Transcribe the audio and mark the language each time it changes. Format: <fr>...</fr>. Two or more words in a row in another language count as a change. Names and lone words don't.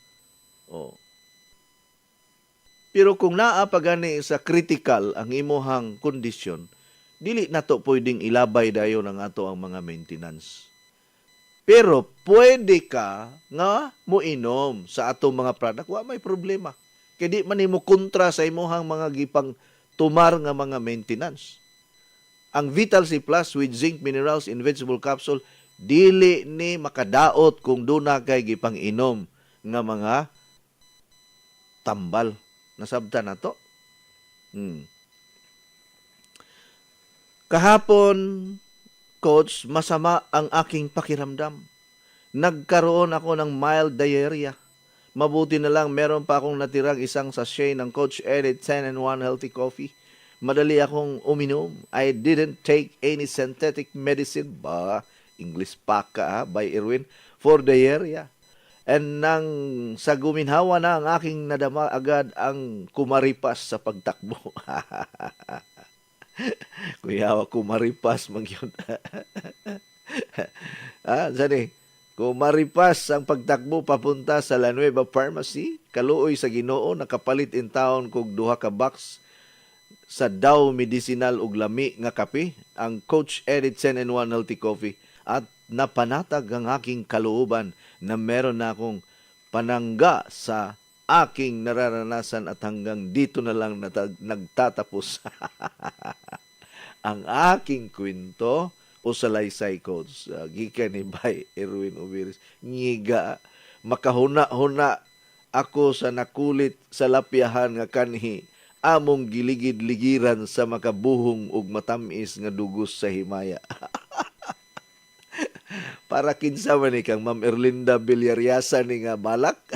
<ceb>Pero kung naa pa gani sa critical ang imong kondisyon, dili nato pwedeng ilabay dayon ang ato ang mga maintenance. Pero pwede ka nga moinom sa atong mga product, wa may problema. Kaya di man nimo kontra sa imong mga gipang tumar nga mga maintenance. Ang Vital C Plus</ceb> <en>with zinc minerals in vegetable capsule,</en> <ceb>dili ni makadaot kung duna kay gipang inom nga mga tambal. Nasabtan na to.</ceb> <tl>Kahapon, Coach, masama ang aking pakiramdam. Nagkaroon ako ng mild diarrhea. Mabuti na lang meron pa akong natirang isang sachet ng Coach Eddie 10-in-1 Healthy Coffee. Madali akong uminom.</tl> <en>I didn't take any synthetic medicine.</en> <ceb>English pa ka by Erwin.</ceb> <en>For diarrhea.</en> <tl>And nang sa guminhawa na ang aking nadama, agad ang kumaripas sa pagtakbo. Kuya, kumaripas magyun. Sani? Kumaripas ang pagtakbo papunta sa La Nueva Pharmacy.</tl> <ceb>Kaluoy sa Ginoo, nakapalit in town kog duha ka box sa Dow Medicinal ug lami nga kape, ang Coach Eddie 10-in-1 Healthy Coffee,</ceb> <tl>at napanatag ang aking kalooban na meron na akong panangga sa aking nararanasan at hanggang dito na lang nagtatapos ang aking kwento o salaysay coach.</tl> <ceb>Gikan ni Bay Erwin Ubiris. Ngiga, makahuna-huna ako sa nakulit sa lapyahan nga kanhi among giligid-ligiran sa makabuhong ug matamis nga dugos sa himaya. Para kinsa man ni kang Ma'am Erlinda Bilyariasa ni nga balak.</ceb>